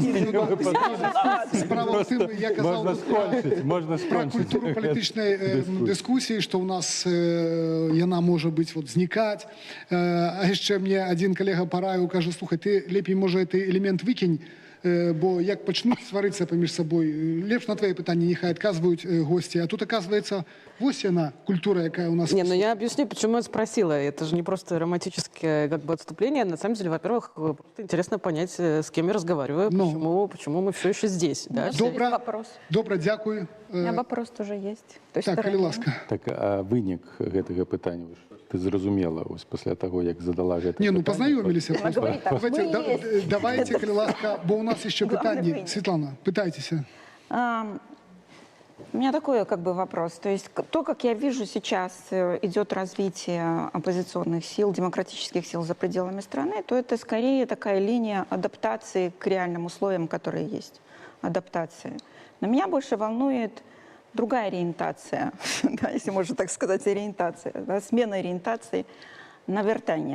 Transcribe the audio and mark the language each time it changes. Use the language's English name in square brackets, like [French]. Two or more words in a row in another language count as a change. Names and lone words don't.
[Belarusian] Справа ў тым, я казаў пра культуру палітычнай дыскусіі, што ў нас яна можа быць знікаць. А яшчэ мне адзін калега параіў, кажа, слухай, ты лепей, можа, гэты элемент выкінь, бо як пачнуць сварыцца паміж сабой, лепш на твои пытанні няхай адказваюць госці. А тут, оказывается, вось яна, культура, якая у нас... [Russian] Не, ну я объясню, почему я спросила. Это же не просто романтическое как бы отступление. На самом деле, во-первых, просто интересно понять, с кем я разговариваю, почему мы все еще здесь. Да? [Belarusian] Добра, дякую. [Russian] У меня вопрос тоже есть. Так, [Belarusian] калі ласка. Так, а вынік гэтага пытання, ты зразумела, ось пасля таго, як задала гэта [Russian] пытанне? Не, ну познаёмились. Давайте, [Belarusian] калі ласка, бо у нас еще пытанне. Светлана, пытайтеся. [Russian] У меня такой как бы вопрос. То есть то, как я вижу сейчас идет развитие оппозиционных сил, демократических сил за пределами страны, то это скорее такая линия адаптации к реальным условиям, которые есть. Адаптации. Но меня больше волнует другая ориентация, да, если можно так сказать, ориентация, да, смена ориентации на вертание.